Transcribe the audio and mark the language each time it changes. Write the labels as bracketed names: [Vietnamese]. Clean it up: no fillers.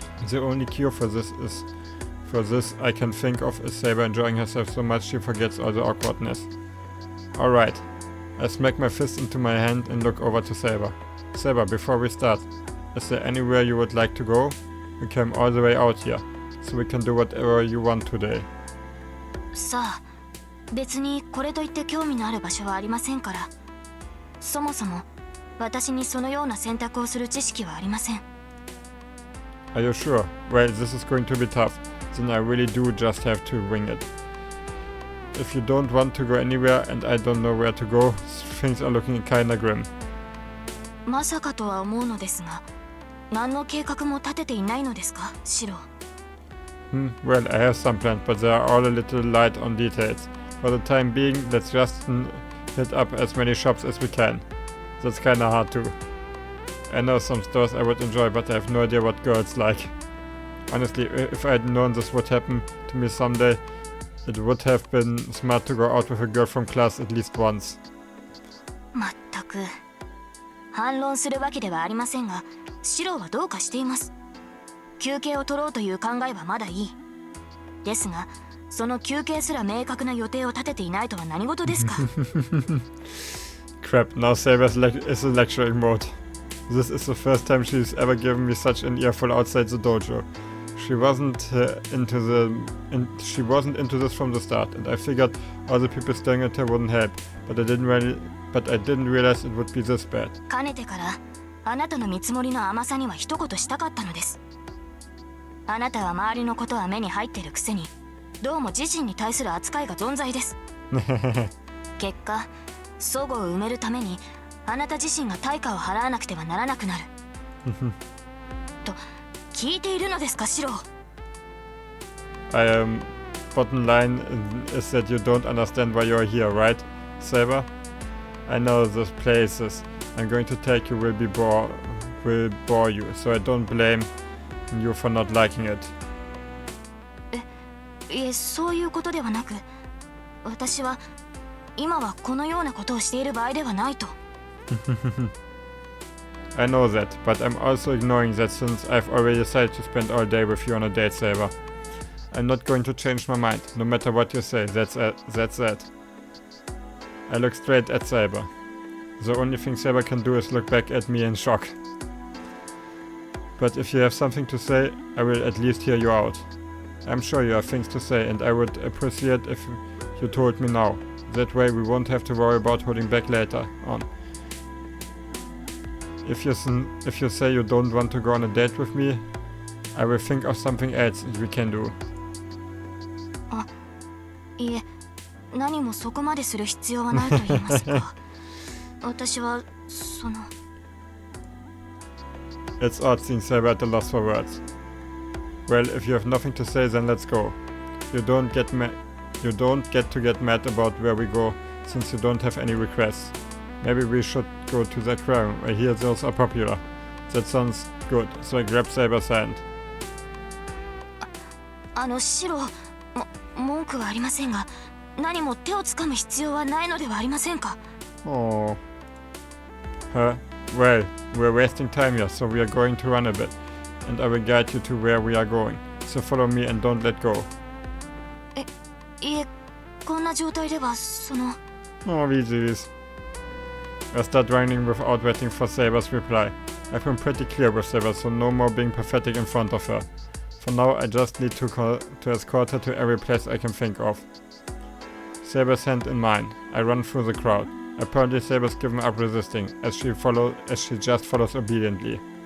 [English] The only cure for this I can think of is Saber enjoying herself so much she forgets all the awkwardness. Alright, I smack my fist into my hand and look over to Saber. Saber, before we start, is there anywhere you would like to go? We came all the way out here, so we can do whatever you want today. [Japanese] さあ、別にこれといって興味のある場所はありませんから。そもそも私にそのような選択をする知識はありません。 [English] Are you sure? Well, this is going to be tough. Then I really do just have to wing it. If you don't want to go anywhere and I don't know where to go, things are looking kinda grim. [Japanese] まさかとは思うのですが、何の計画も立てていないのですか、シロ。 [English] Well, I have some plans, but they are all a little light on details. For the time being, let's just hit up as many shops as we can. That's kinda hard too. I know some stores I would enjoy, but I have no idea what girls like. Honestly, if I had known this would happen to me someday, it would have been smart to go out with a girl from class at least once. [Japanese] まったく反論するわけではありませんが、シロはどうかしています。休憩を取ろうという考えはまだいい。ですが、その休憩すら明確な予定を立てていないとは何事ですか。 [English] Crap, now Saber is in lecturing mode. This is the first time she's ever given me such an earful outside the dojo. She wasn't into this from the start, and I figured all the people staring at her wouldn't help, but I didn't realize it would be this bad. [Japanese] かねてからあなたの見積もりの甘さには一言したかったのです。あなたは周りのことは目に入ってるくせに、どうも自身に対する扱いが存在です。結果、齟齬を埋めるためにあなた自身が対価を払わなくてはならなくなる。と聞いているのですか、シロ。 [English] Bottom line is that you don't understand why you're here, right, Saber? I know those places I'm going to take you will bore you, so I don't blame you for not liking it. [Japanese] いえ、そういうことではなく、私は今はこのようなことをしている場合ではないと。 [English] I know that, but I'm also ignoring that since I've already decided to spend all day with you on a date, Saber. I'm not going to change my mind, no matter what you say, that's that. I look straight at Saber. The only thing Saber can do is look back at me in shock. But if you have something to say, I will at least hear you out. I'm sure you have things to say, and I would appreciate if you told me now. That way we won't have to worry about holding back later on. If you say you don't want to go on a date with me, I will think of something else we can do. [Japanese] いえ、何もそこまでする必要はないと言いますか。私はその。 [English] It's odd seeing Saber at a loss for words. Well, if you have nothing to say, then let's go. You don't get to get mad about where we go, since you don't have any requests. Maybe we should go to the aquarium. I hear those are popular. That sounds good. So I grab Saber's hand. [Japanese] シロ、文句はありませんが、何も手をつかむ必要はないのではありませんか。 [English] Oh. Well, we're wasting time here, so we are going to run a bit. And I will guide you to where we are going. So follow me and don't let go. [Japanese] いえ、こんな状態ではその。 [English] Oh, easy. I start running without waiting for Saber's reply. I've been pretty clear with Saber, so no more being pathetic in front of her. For now, I just need to escort her to every place I can think of. Saber's hand in mine. I run through the crowd. Apparently Saber's given up resisting, as she just follows obediently.